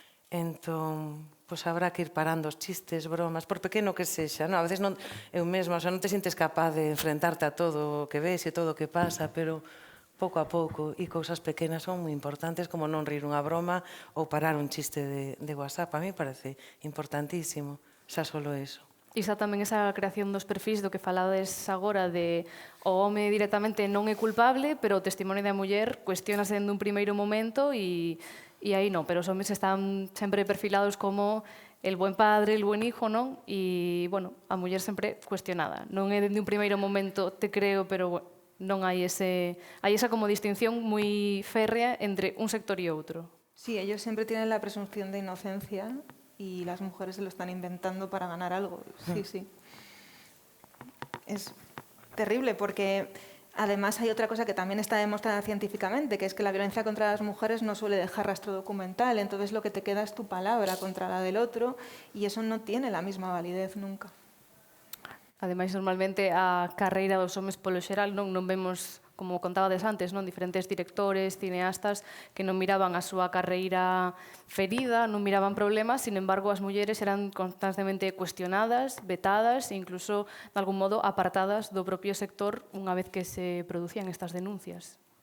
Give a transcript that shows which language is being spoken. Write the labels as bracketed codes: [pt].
[gl] Entón, pois habrá que ir parando os chistes, bromas, por pequeno que sexa, non? A veces non, eu mesma, o sea, non te sintes capaz de enfrentarte a todo o que ves e todo o que pasa, pero pouco a pouco, e cousas pequenas son moi importantes, como non rir unha broma ou parar un chiste de WhatsApp. [es] A mí parece importantísimo, xa solo eso. [gl] Isa tamén esa creación dos perfis do que falades agora de o home directamente non é culpable, pero o testimonio da muller cuestionase dende un primeiro momento e aí non, pero os homes están sempre perfilados como [es] el buen padre, el buen hijo, [gl] non? E, bueno, a muller sempre cuestionada. Non é dende un primeiro momento te creo, pero non hai esa como distinción moi férrea entre un sector e outro. [es] Sí, ellos siempre tienen la presunción de inocencia y las mujeres se lo están inventando para ganar algo. Sí, sí. Es terrible porque además hay otra cosa que también está demostrada científicamente, que es que la violencia contra las mujeres no suele dejar rastro documental, entonces lo que te queda es tu palabra contra la del otro y eso no tiene la misma validez nunca. [gl] Ademais, normalmente a carreira dos homes polo xeral non vemos, como contabades antes, diferentes directores, cineastas que non miraban a súa carreira ferida, non miraban problemas, [es] sin embargo, [gl] as mulleres eran constantemente cuestionadas, vetadas e incluso, de algún modo, apartadas do propio sector unha vez que se producían estas denuncias.